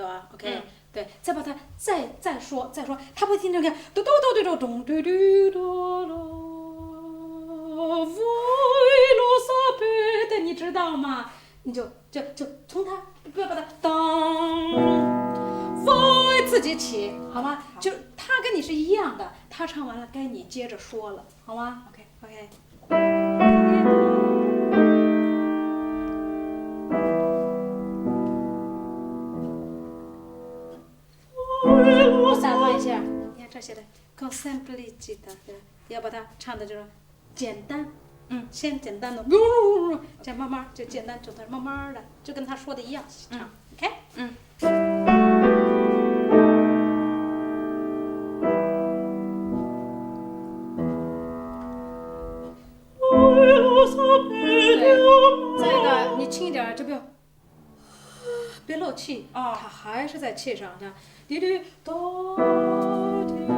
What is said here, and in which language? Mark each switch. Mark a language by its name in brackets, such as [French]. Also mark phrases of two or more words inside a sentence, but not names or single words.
[Chinese] 吧 ？OK，对，再把它再说，他不听这个嘟嘟嘟嘟嘟嘟嘟嘟嘟 [Italian] voi lo sapete， [Chinese] 你知道吗？你就从他不要把它当 voi 自己起，好吗？就他跟你是一样的，他唱完了该你接着说了，好吗 ？OK。我散发一下，你看这写的 [Italian] con semplicità， [Chinese] 要把它唱的就是简单，先简单的，再慢慢就简单，就慢慢的，就跟他说的一样唱 ，OK，对，再一个你轻一点，就别漏气，它还是在气上，这样，滴滴哆滴，